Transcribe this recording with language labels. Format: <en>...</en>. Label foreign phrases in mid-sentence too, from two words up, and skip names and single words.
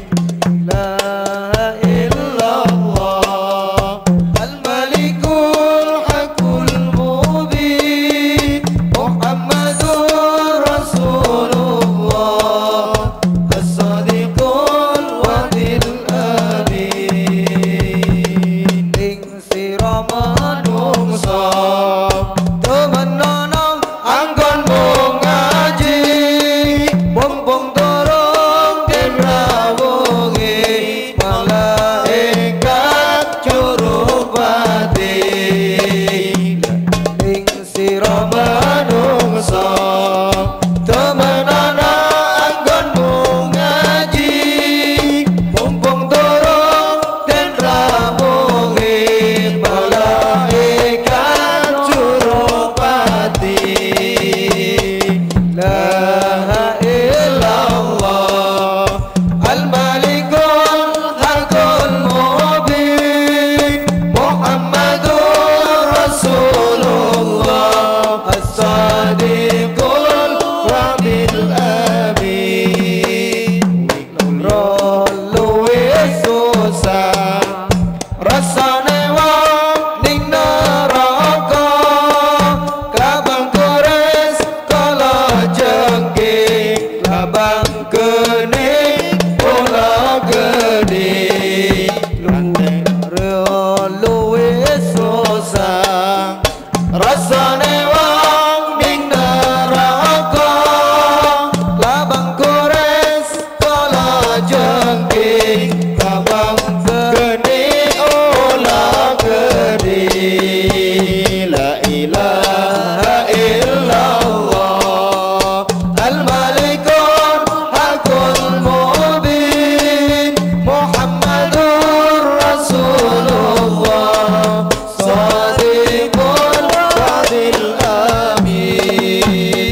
<ar>لا إلا الله الملك الحق المبين محمد رسول الله الصادق الوعد الأمين.</ar> <jv>Ing sira manungsa temenan anggon ngaji mumpung dorong den rawuhe malaikat curupati. Ing sira manungsa temenan anggonmu ngaji mumpung dorong den rawuhe malaikat curupati.</jv> <ar>لا إلا الله الملك الحق المبين محمد رسول الله الصادق الوعد الأمين.</ar> <jv>Luwe susah rasane wong ning neraka kabang kores kala jengking labang geni bola geni. Luwe susah rasane wong ning neraka labang kores kala jengking kabang geni ola geni.</jv> <ar>لا إله إلا الله الملك الحق المبين محمد رسول الله صادق الوعد الأمين.</ar>